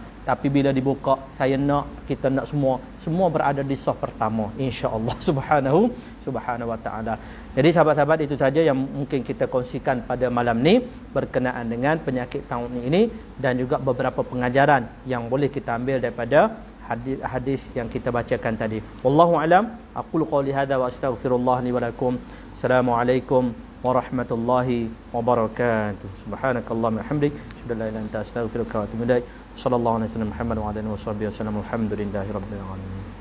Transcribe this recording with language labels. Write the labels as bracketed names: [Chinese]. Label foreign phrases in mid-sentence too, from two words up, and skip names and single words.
[Malay] Tapi bila dibuka, kita nak semua berada di saf pertama, [Arabic] إن شاء الله سبحانه وتعالى. [Malay] Jadi sahabat-sahabat, itu saja yang mungkin kita kongsikan pada malam ni berkenaan dengan penyakit taun ini, dan juga beberapa pengajaran yang boleh kita ambil daripada hadis yang kita bacakan tadi. [Arabic] والله أعلم. أقول قولي هذا وأستغفر الله لي ولكم. السلام عليكم ورحمة الله وبركاته. سبحانك اللهم وبحمدك، أشهد أن لا إله إلا أنت، أستغفرك وأتوب إليك. صلى الله عليه وسلم محمد وعلى آله وسلم. الحمد لله رب العالمين.